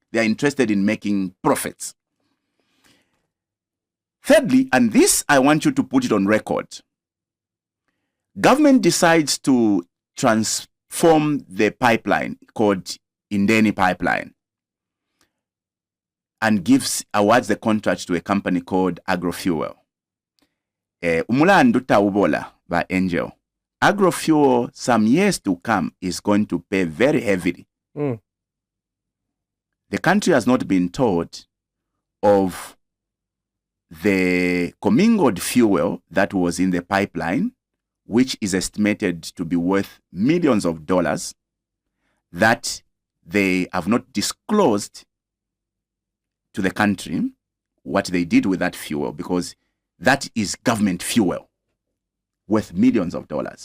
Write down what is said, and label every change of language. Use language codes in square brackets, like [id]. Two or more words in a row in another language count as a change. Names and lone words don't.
[en] They are interested in making profits. Thirdly, and this I want you to put it on record, government decides to transform the pipeline called Indeni Pipeline and awards the contract to a company called Agrofuel. [bem] Umulandu taubola by Angel. [en] Agrofuel, some years to come, is going to pay very heavily. The country has not been told of the commingled fuel that was in the pipeline, which is estimated to be worth millions of dollars, that they have not disclosed to the country what they did with that fuel, because that is government fuel worth millions of dollars.